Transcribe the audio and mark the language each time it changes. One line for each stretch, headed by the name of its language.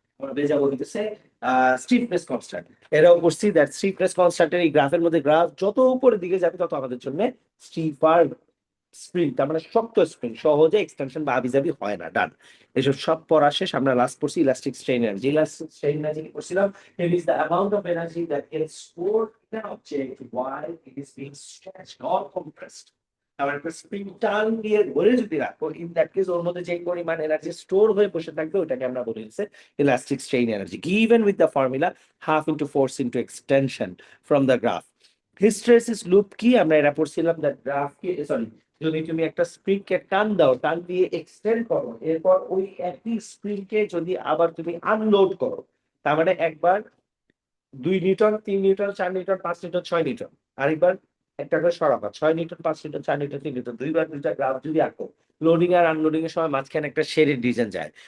Bangla: আমরা বেজাবো হইতেছে stiffness constant. এটাও পড়ছি দ্যাট স্টিফনেস কনস্ট্যান্টের এই গ্রাফের মধ্যে গ্রাফ যত উপরের দিকে যাবে তত আমাদের জন্য স্টিফার স্প্রিং, তার মানে শক্ত স্প্রিং, সহজে এক্সটেনশন বা আবিজাবি হয় না। ডান। এসব সব পড়া শেষ। আমরা লাস্ট পড়ছি elastic strain energy. Elastic strain energy কি পড়ছিলাম?
English: It is the amount of energy that gets stored in an object while it is being stretched or compressed.
Bangla: আবার একটা স্প্রিং টান দিয়ে ধরে যদি রাখো,
English: in that case
Bangla: ওর মধ্যে যে পরিমাণ এনার্জি স্টোর হয়ে বসে থাকবে ওটাকে আমরা বলি হচ্ছে elastic strain energy,
English: Given with the formula half into force into extension from the graph.
Bangla: Hysteresis loop কি? আমরা এটা পড়ছিলাম দ্যাট গ্রাফ কে, সরি, যদি তুমি একটা স্প্রিং কে টান দাও, টান দিয়ে এক্সটেন্ড করো, এরপর ওই একই স্প্রিং কে যদি আবার তুমি আনলোড করো, তার মানে একবার 2 Newton, 3 Newton, 4 Newton, 5 Newton, 6 Newton, আরেকবার একটা করে সরাবা, 6 নিউটন, 5 নিউটন, 4 নিউটন, 3 নিউটন, দুইবার দুইটা গ্রাফ যদি আঁকো, লোডিং আর আনলোডিং এর সময় মাঝখানে একটা শেডেড রিজন যায়।